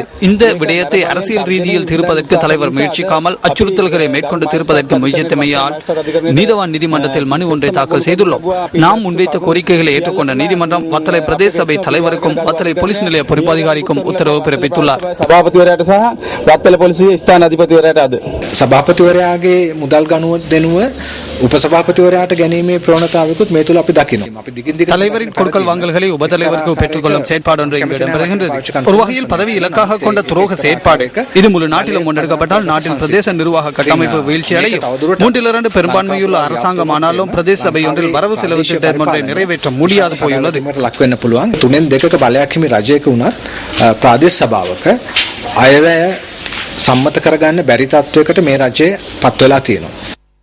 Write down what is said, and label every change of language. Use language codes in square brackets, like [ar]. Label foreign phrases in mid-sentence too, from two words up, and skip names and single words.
[ta] இந்த விடயத்தை அரசியல் ரீதியில் தீர்ப்பதற்கு தலைவர் முயற்சிக்காமல் அச்சுறுத்தல்களை மேற்கொண்டு தீர்ப்பதற்கு முயற்சித்தமையால் நீதவான் நீதிமன்றத்தில் மனு ஒன்றை தாக்கல் செய்துள்ளோம். நாம் முன்வைத்த கோரிக்கைகளை ஏற்றுக்கொண்ட நீதிமன்றம் வத்தலை பிரதேச சபை தலைவருக்கும் வத்தலை போலீஸ் நிலைய பொறுப்பதிகாரிக்கும் உத்தரவு பிறப்பித்துள்ளார். [si] සභාපතිවරයාගේ මුදල් ගනුව දෙනුව උපසභාපතිවරයාට ගැනීමේ ප්‍රවණතාවයකුත් මේ තුල අපි දකිනවා. අපි දිගින් දිගට [ta] தலைவரின் கொடுக்கல் வாங்கல்களை உபதலைவருக்கு பெற்றுக்கொள்ளும் செயற்பாடு ஒன்று இங்கு இடம்பெறுகின்றது. ஒரு வகையில் பதவி இலக்காக கொண்ட துரோக செயற்பாடு இது முழு நாட்டிலும் முன்னெடுக்கப்பட்டால் நாட்டின் பிரதேச நிர்வாக கட்டமைப்பு வீழ்ச்சி அடையும். 3/2 பெரும்பான்மையுள்ள அரசாங்கம் ஆனாலும் பிரதேச சபை ஒன்றில் வரவு செலவு திட்டம் ஒன்றை நிறைவேற்ற முடியாது போயுள்ளது. [si] ලක් වෙන්න පුළුවන්. 3/2ක බලයක් හිමි රජයක වුණත් ප්‍රාදේශ සභාවක අයවැය සම්මත කරගන්න බැරි තත්වයකට මේ රජය පත් වෙලා තියෙනවා.